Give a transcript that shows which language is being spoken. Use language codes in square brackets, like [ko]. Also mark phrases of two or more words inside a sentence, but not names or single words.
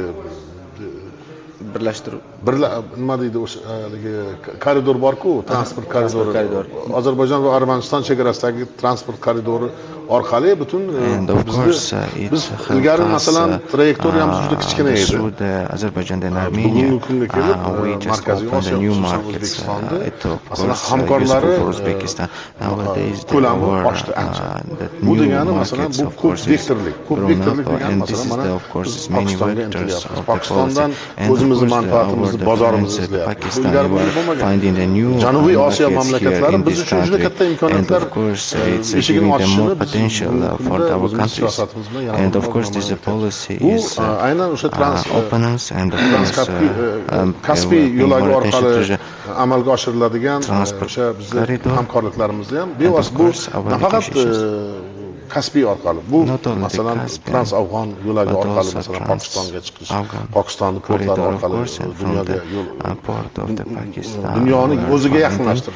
[uz] birlashtiruv nima deydi o'sha koridor bor-ku, transport koridori. Ozarbayjon va Armaniston chegarasidagi transport koridori orqali butun biz ilgari masalan trayektoriyamiz juda kichkina edi. [en] Azerbaijan and Armenia, we just opened the new markets. [uz] Masalan hamkorlari [en] Uzbekistan. Nowadays [uz] ko'lami oshdi ancha. Bu degani masalan bu ko'p vektorlik. Ko'p vektorlik degani masalan mana Pokistonga intilyapmiz. Pokistondan o'zimizni manfaatimizni, bozorimizni izlayapmiz. Ilgari bo'lmagan. Janubiy Osiyo mamlakatlari biz uchun juda katta imkoniyatlar eshigini ochishini [en] potential for our countries, and of course this policy is openness and of course [uz] Kaspiy yo'lagi orqali amalga oshiriladigan o'sha bizning hamkorliklarimizni ham bevosita bu nafaqat Kaspiy orqali, bu masalan Trans-Afg'on yo'lagi orqali masalan Pokistonga chiqish, Pokistonning portlari orqali dunyoga yo'l, dunyoni o'ziga yaqinlashtirish.